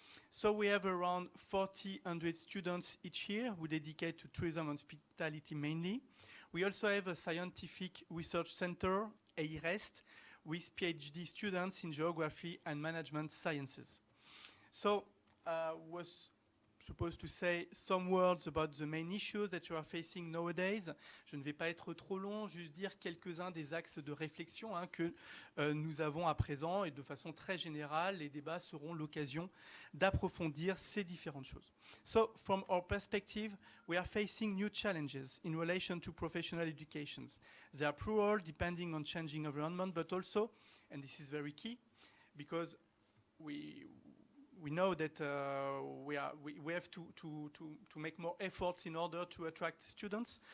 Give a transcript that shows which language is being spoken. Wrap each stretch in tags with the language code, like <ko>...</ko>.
<en>So we have around 400 students each year who dedicate to tourism and hospitality mainly. We also have a scientific research center, EIREST, with PhD students in geography and management sciences. So I was supposed to say some words about the main issues that you are facing nowadays.</en> <fr>Je ne vais pas être trop long, juste dire quelques-uns des axes de réflexion que nous avons à présent, et de façon très générale, les débats seront l'occasion d'approfondir ces différentes choses.</fr> <en>So, from our perspective, we are facing new challenges in relation to professional education. They are plural, depending on changing environment, but also, and this is very key, because we know that we have to make more efforts in order to attract students.</en>